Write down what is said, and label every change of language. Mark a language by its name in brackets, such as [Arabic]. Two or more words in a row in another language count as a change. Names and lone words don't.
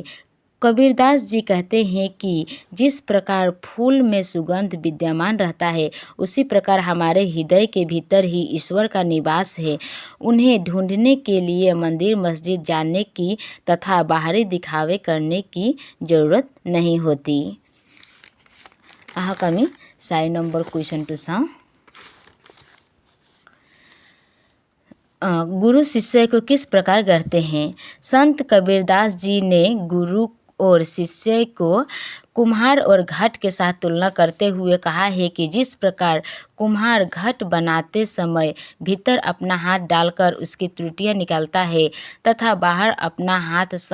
[Hindi] कबीरदास जी कहते हैं कि जिस प्रकार फूल में सुगंध विद्यमान रहता है उसी प्रकार हमारे हृदय के भीतर ही ईश्वर का निवास है। उन्हें ढूंढने के लिए मंदिर मस्जिद जाने की तथा बाहरी दिखावे करने की जरूरत नहीं होती। [Assamese] आमी 4 নম্বৰ কুৱেশ্যনটো চাওঁ। [Hindi] गुरु शिष्य को किस प्रकार गढ़ते हैं? संत कबीरदास जी ने गुरु और शिष्य को कुम्हार और घट के साथ तुलना करते हुए कहा है कि जिस प्रकार कुम्हार घट बनाते समय भीतर अपना हाथ डालकर उसकी त्रुटियां निकालता है तथा बाहर अपना हाथ